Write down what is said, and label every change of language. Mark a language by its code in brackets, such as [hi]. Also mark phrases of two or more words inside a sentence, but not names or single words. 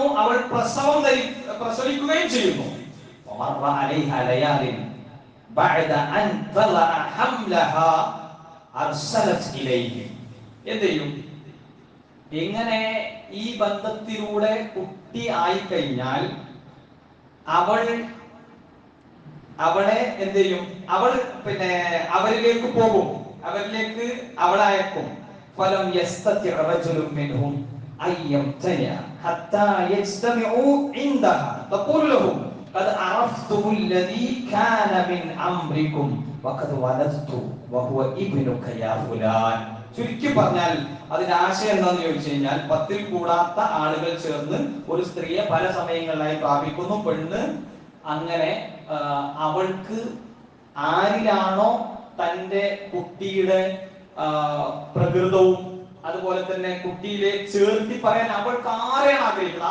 [ml] അവൾ പ്രസവിക്കുകയും ചെയ്യുന്നു. എന്ത് ചെയ്യും? ഇങ്ങനെ ഈ ബന്ധത്തിലൂടെ കുട്ടി ആയിക്കഴിഞ്ഞാൽ അവളെ എന്ത് ചെയ്യും? അവൾ അവരിലേക്ക് പോകും. അവരിലേക്ക് അവളെ അയക്കും. [ar] ഫലം قد عرفتم الذي كان من أمركم وقد ولدت وهو ابنك يا فلان. [ml] ചുരുക്കി പറഞ്ഞാൽ അതിന്റെ ആശയം എന്താണെന്ന് ചോദിച്ചു കഴിഞ്ഞാൽ, 10ൽ കൂടാത്ത ആളുകൾ ചേർന്ന് ഒരു സ്ത്രീയെ പല സമയങ്ങളിലായി പ്രാപിക്കുന്നു. പെണ്ണ് അങ്ങനെ അവൾക്ക് ആരിലാണോ തന്റെ കുട്ടിയുടെ പ്രകൃതവും അതുപോലെ തന്നെ കുട്ടിയിലെ ചേർത്തി പറയാൻ അവൾക്ക് ആരെയാണ് ആഗ്രഹിക്കുന്നത്?